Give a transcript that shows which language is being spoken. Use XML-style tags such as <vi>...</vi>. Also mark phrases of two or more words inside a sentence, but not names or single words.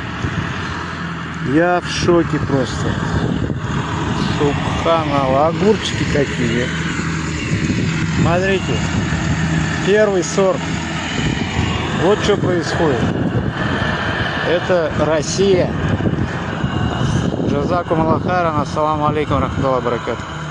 <ru>Я в шоке просто. Субханаллах. Огурчики какие. Смотрите, первый сорт. Вот что происходит. Это Россия.</ru> <ar>جزاكم الله خيرا. السلام عليكم رحمة الله وبركاته.</ar>